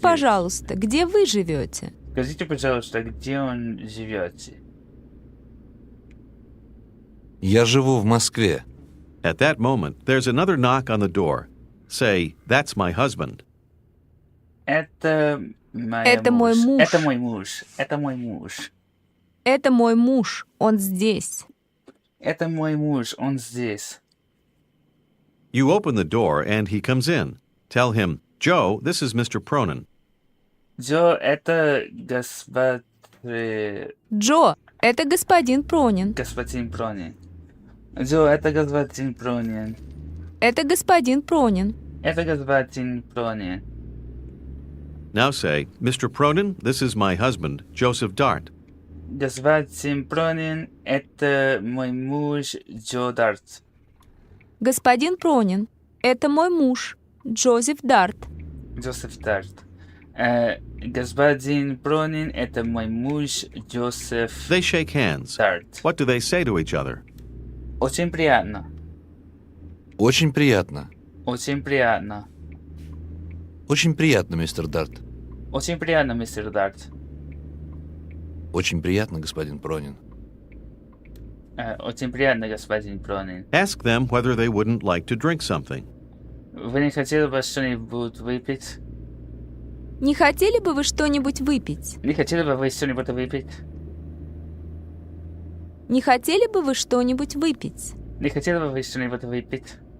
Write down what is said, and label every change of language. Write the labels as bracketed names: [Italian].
[Russian] пожалуйста, где вы живете? Скажите, пожалуйста, где он живет? Я живу в Москве. [English] At that moment, there's another knock on the door. Say, that's my husband. [Russian] Это мой муж. Это мой муж. Это мой муж. Это мой муж, он здесь. Это мой муж, он здесь. [English] You open the door and he comes in. Tell him, Joe, this is Mr. Pronin. [Russian] Джо, это Джо, это господин Пронин. господин Пронин. Джо, это господин Пронин. Это господин Пронин. Это господин Пронин. [English] Now say, Mr. Pronin, this is my husband, Joseph Dart. [Russian] Господин Пронин, это мой муж Джо Дарт. Господин Пронин, это мой муж, Джозеф Дарт. Джозеф Дарт. Господин Пронин, это мой муж Джозеф [English] They shake hands. [Russian] Дарт. [English] What do they say to each other? [Russian] Очень приятно. Очень приятно. Очень приятно. Очень приятно, мистер Дарт. Очень приятно, мистер Дарт. Очень приятно, господин Пронин. Очень приятно, господин Пронин. [English] Ask them whether they wouldn't like to drink something. [Russian] Вы не хотели бы что-нибудь выпить? Не хотели бы вы что-нибудь выпить? Не хотели бы вы что-нибудь выпить? Не хотели бы вы что-нибудь выпить? Не хотели бы вы что-нибудь выпить?